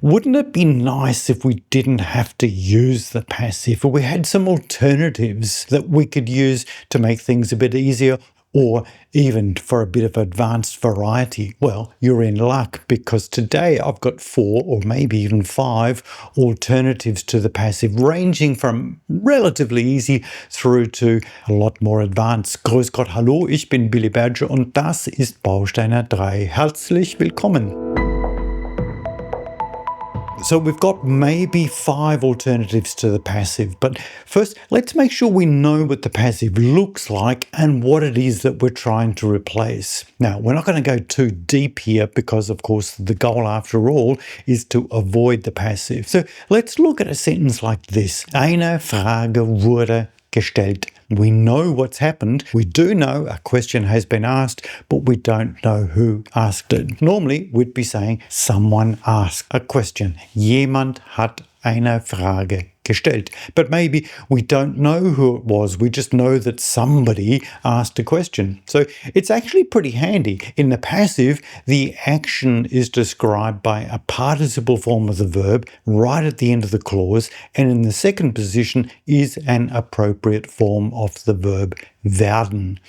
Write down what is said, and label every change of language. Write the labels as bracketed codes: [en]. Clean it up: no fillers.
[en] Wouldn't it be nice if we didn't have to use the passive, or we had some alternatives that we could use to make things a bit easier, or even for a bit of advanced variety? Well, you're in luck, because today I've got 4 or maybe even 5 alternatives to the passive, ranging from relatively easy through to a lot more advanced. [de] Grüß Gott, hallo, ich bin Billy Badger und das ist Bausteine 3. Herzlich willkommen. [en] So we've got maybe 5 alternatives to the passive, but first let's make sure we know what the passive looks like and what it is that we're trying to replace. Now, we're not going to go too deep here because, of course, the goal after all is to avoid the passive. So let's look at a sentence like this. [de] Eine Frage wurde gestellt. [en] We know what's happened. We do know a question has been asked, but we don't know who asked it. Normally, we'd be saying someone asked a question. [de] Jemand hat eine Frage gestellt. [en] But maybe we don't know who it was. We just know that somebody asked a question. So it's actually pretty handy. In the passive, the action is described by a participle form of the verb right at the end of the clause, and in the second position is an appropriate form of the verb werden.